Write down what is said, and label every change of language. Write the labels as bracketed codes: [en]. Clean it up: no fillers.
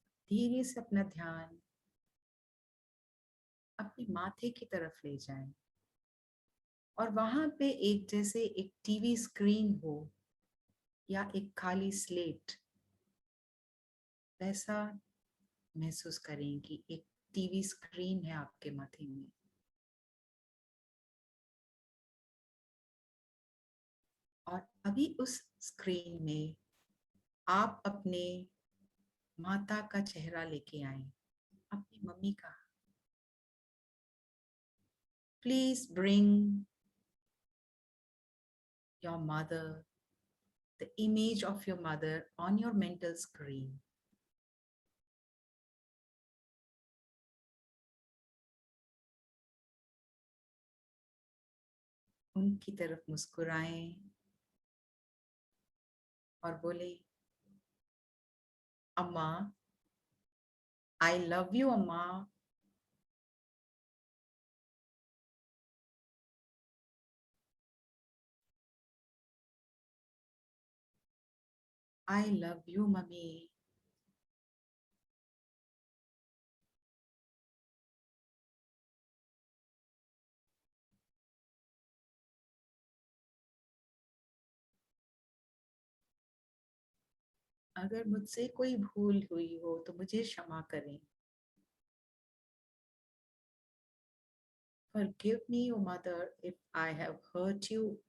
[hi] धीरे से अपना ध्यान अपने माथे की तरफ ले जाएं और वहां पे एक जैसे एक टीवी स्क्रीन हो या एक खाली स्लेट, वैसा महसूस करें कि एक टीवी स्क्रीन है आपके माथे में. और अभी उस स्क्रीन में आप अपने माता का चेहरा लेके आए, अपनी मम्मी का. Please bring [en] your mother, the image of your mother on your mental screen. [hi] उनकी तरफ मुस्कुराएं और बोले, अम्मा, [en] I love you [hi] अम्मा। [en] I love you mummy. [hi] अगर मुझसे कोई भूल हुई हो तो मुझे क्षमा करें। [en] Forgive me, O Mother, if I have hurt you.